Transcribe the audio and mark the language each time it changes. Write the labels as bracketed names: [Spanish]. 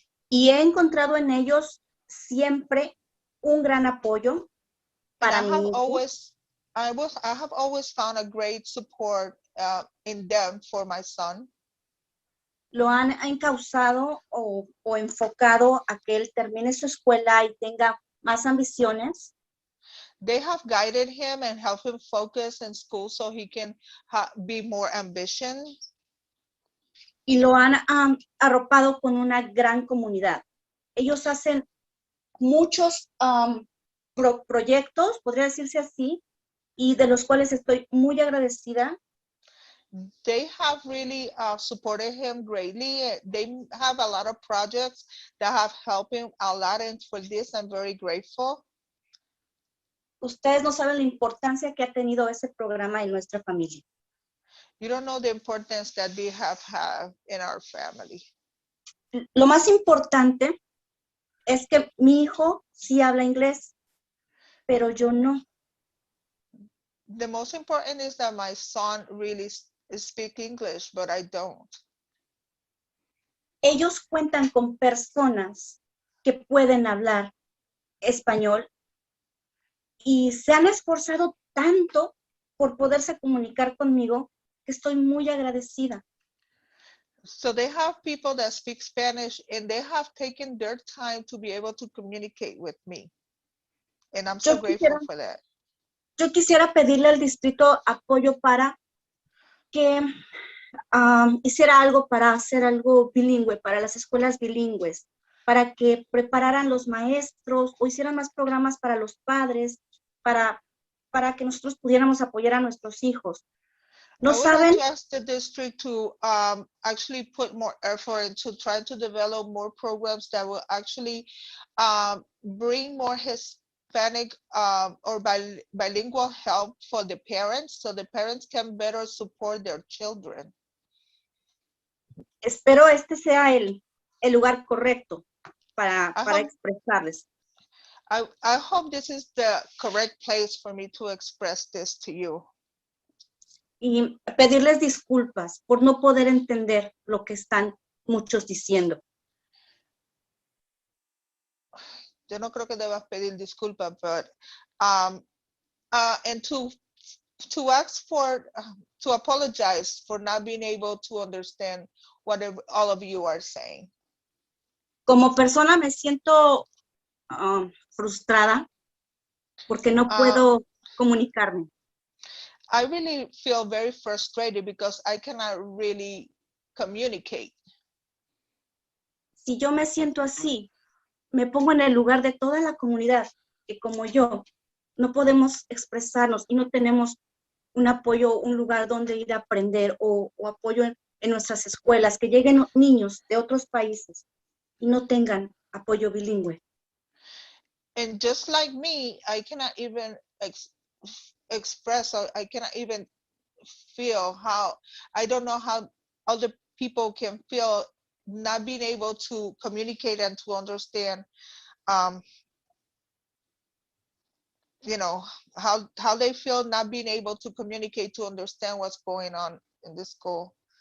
[Spanish] Y he encontrado en ellos siempre un gran apoyo para [English] I [Spanish] mi [English] have [Spanish] hijo. [English] I have always found a great support in them for my son. [Spanish] Lo han encauzado o enfocado a que él termine su escuela y tenga más ambiciones. [English] They have guided him and helped him focus in school so he can be more ambitious. [Spanish] Y lo han arropado con una gran comunidad. Ellos hacen muchos proyectos, podría decirse así, y de los cuales estoy muy agradecida. [English] They have really supported him greatly. They have a lot of projects that have helped him a lot, and for this I'm very grateful. [Spanish] Ustedes no saben la importancia que ha tenido ese programa en nuestra familia. [English] You don't know the importance that they have had in our family. [Spanish] Lo más importante es que mi hijo sí habla inglés, pero yo no. [English] The most important is that my son really speaks English, but I don't. [Spanish] Ellos cuentan con personas que pueden hablar español y se han esforzado tanto por poderse comunicar conmigo que estoy muy agradecida. [English] So they have people that speak Spanish and they have taken their time to be able to communicate with me. And I'm so grateful for that. [Spanish] Yo quisiera pedirle al distrito apoyo para que hiciera algo para hacer algo bilingüe, para las escuelas bilingües, para que prepararan los maestros o hicieran más programas para los padres, para que nosotros pudiéramos apoyar a nuestros hijos. No [English] I would [Spanish] saben. [English] like to ask the district to actually put more effort into trying to develop more programs that will actually bring more Hispanic or bilingual help for the parents, so the parents can better support their children. [Spanish] Espero este sea el lugar correcto para expresarles. [English] I hope this is the correct place for me to express this to you. [Spanish] Y pedirles disculpas por no poder entender lo que están muchos diciendo. Yo no creo que debas pedir disculpas, [English] but and to ask for to apologize for not being able to understand what all of you are saying. [Spanish] Como persona me siento frustrada porque no puedo comunicarme. [English] I really feel very frustrated because I cannot really communicate. [Spanish] Si yo me siento así, me pongo en el lugar de toda la comunidad que como yo no podemos expresarnos y no tenemos un apoyo, un lugar donde ir a aprender o apoyo en nuestras escuelas, que lleguen niños de otros países y no tengan apoyo bilingüe. [English] And just like me, I cannot even express, or I cannot even feel how, I don't know how other people can feel not being able to communicate and to understand, you know, how they feel not being able to communicate to understand what's going on in the school.